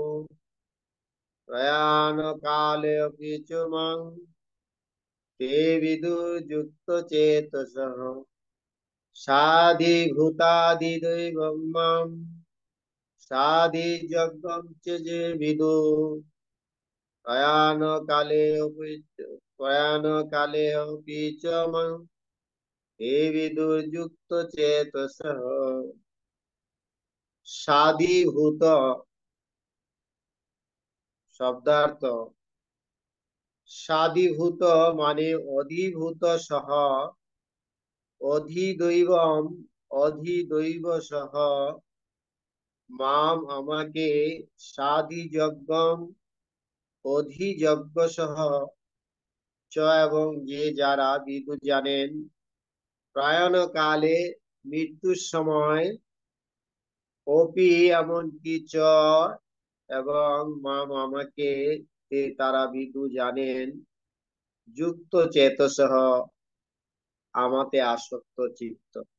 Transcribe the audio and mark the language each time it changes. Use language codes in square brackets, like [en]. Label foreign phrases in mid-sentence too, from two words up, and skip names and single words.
[sa] প্রয়াণ কালে অপি চ মাং তে বিদুর্যুক্ত চেতসঃ সাধিভূতাদিদৈবং মাং সাধি যজ্ঞং চ যে বিদু প্রয়াণ কালে অপি চ মাং তে বিদুর্যুক্ত চেতসঃ। [bn] সাধিভূত শব্দার্থ, সাধিভূত মানে অধিভূত সহ, অধিদৈবম অধিদৈব সহ, মাম আমাকে, [sa] সাধি যজ্ঞম [bn] অধিযজ্ঞ সহ, চ এবং যে যারা বিদু জানেন, [sa] প্রয়াণ কালে [bn] মৃত্যুর সময়, অপি এমনকি চ এবং মাম আমাকে, তে তারা বিদু জানেন, [sa] যুক্ত চেতসঃ [bn] আমাতে আসক্ত চিত্ত।